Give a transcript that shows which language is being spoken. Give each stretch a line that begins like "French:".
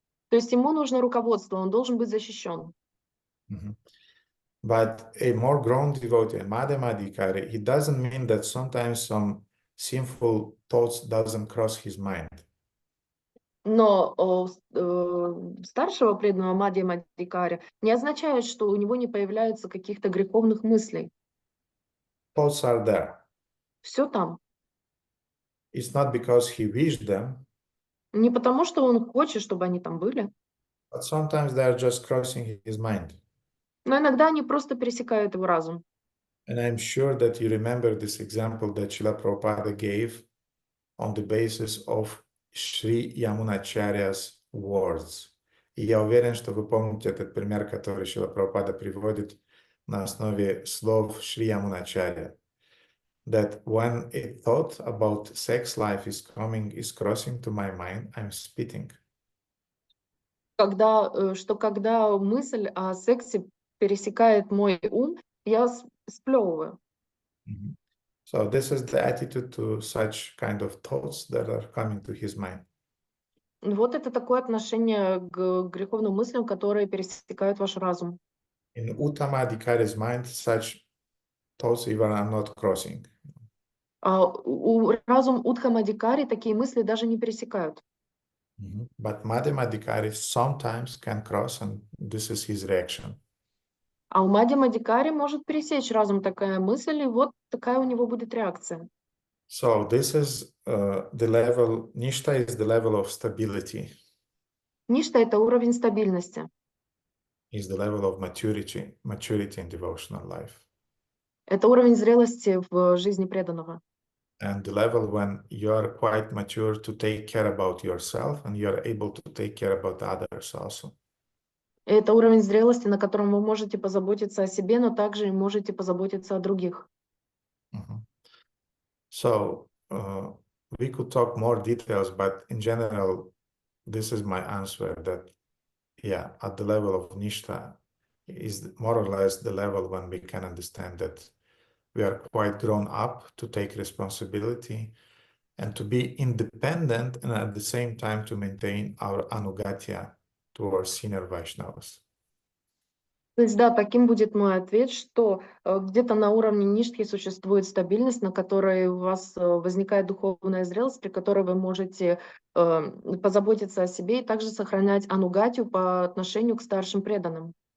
Russian: То есть ему нужно руководство, он должен быть защищен.
English: But a more grown devotee, a madhyamadikari, it doesn't mean that sometimes some sinful thoughts doesn't cross his mind.
Russian: Но старшего преданного Мадхьямадикаря не означает, что у него не появляется каких-то греховных мыслей.
English: Thoughts are there.
Russian: Все там.
English: It's not because he wished them,
Russian: Не потому, что он хочет, чтобы они там были,
English: but sometimes they are just crossing his mind.
Russian: но иногда они просто пересекают его разум.
English: And I'm sure that you remember this example that Srila Prabhupada gave on the basis of Shri Yamunacharya's words.
Russian: И я уверен, что вы помните этот пример, который Шрила Прабхупада приводит на основе слов Шри Ямуначаря.
English: That when a thought about sex life is crossing to my mind, I'm spitting.
Russian: Когда мысль о сексе пересекает мой ум, я сплевываю.
English: So this is the attitude to such kind of thoughts that are coming to his mind.
Russian: Вот это такое отношение к греховным мыслям, которые пересекают ваш разум.
English: In Uttama Adhikari's mind, such thoughts even are not crossing.
Russian: У разум Удхамадикари такие мысли даже не пересекают.
English: But Madhyamadikari sometimes can cross, and this is his reaction.
Russian: А у Мадхьямадикари может пересечь разум такая мысль, и вот такая у него будет реакция.
English: So this is the level, Nishta is the level of stability.
Russian: Ништа — это уровень стабильности.
English: Is the level of maturity in devotional life.
Russian: Это уровень зрелости в жизни преданного.
English: And the level when you are quite mature to take care about yourself and you are able to take care about others also.
Russian: Это уровень зрелости, на котором вы можете позаботиться о себе, но также и можете позаботиться о других.
English: So we could talk more details, but in general, this is my answer that, yeah, at the level of Nishta is more or less the level when we can understand that we are quite grown up to take responsibility and to be independent and at the same time to maintain our anugatya towards senior Vaishnavas.
Russian: То есть, да, таким будет мой ответ, что где-то на уровне ништхи существует стабильность, на которой у вас возникает духовная зрелость, при которой вы можете позаботиться о себе и также сохранять анугатию по отношению к старшим преданным.